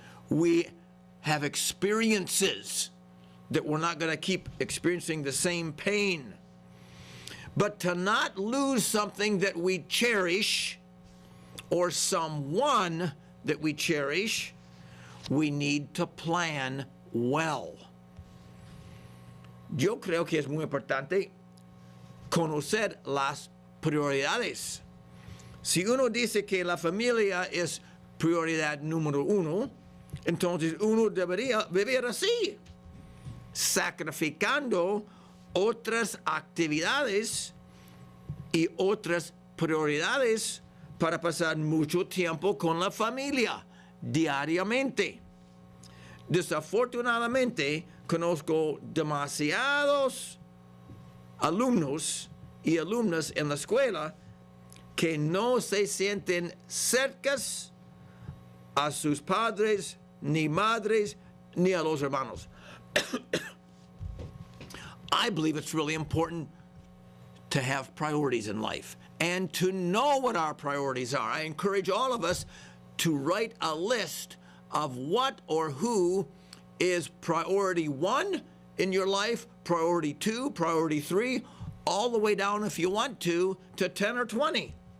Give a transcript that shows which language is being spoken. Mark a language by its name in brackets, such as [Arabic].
[English] We have experiences that we're not going to keep experiencing the same pain. But to not lose something that we cherish or someone that we cherish, we need to plan well. [Spanish] Yo creo que es muy importante conocer las prioridades. Si uno dice que la familia es prioridad número uno, entonces uno debería vivir así, sacrificando otras actividades y otras prioridades para pasar mucho tiempo con la familia diariamente. Desafortunadamente, conozco demasiados alumnos y alumnas en la escuela que no se sienten cercas a sus padres, ni madres, ni a los hermanos. [English] I believe it's really important to have priorities in life and to know what our priorities are. I encourage all of us to write a list of what or who is priority 1 in your life, priority 2, priority 3, all the way down, if you want to 10 or 20.